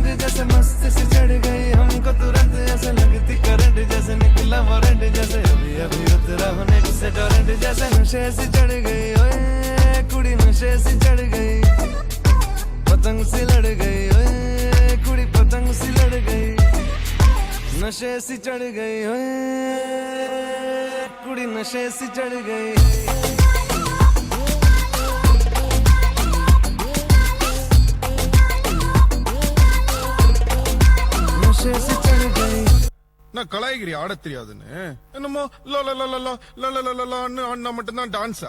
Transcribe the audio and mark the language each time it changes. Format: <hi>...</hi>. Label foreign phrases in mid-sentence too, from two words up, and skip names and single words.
<hi>जैसे मस्त सी चढ़ गई, हमको तुरंत ऐसे लगती करंट जैसे निकला वारंट जैसे अभी अभी उतरा होने से टोरेंट जैसे नशे से चढ़ गई, ओए कुड़ी नशे से चढ़ गई, पतंग सी लड़ गई, ओए कुड़ी पतंग सी लड़ गई, नशे से चढ़ गई, ओए कुड़ी नशे से चढ़ गई.</hi> <ta>நான் கலாய்கிரி ஆட தெரியாதுன்னு என்னமோ ஆடினா மட்டும்தான் டான்ஸா?</ta>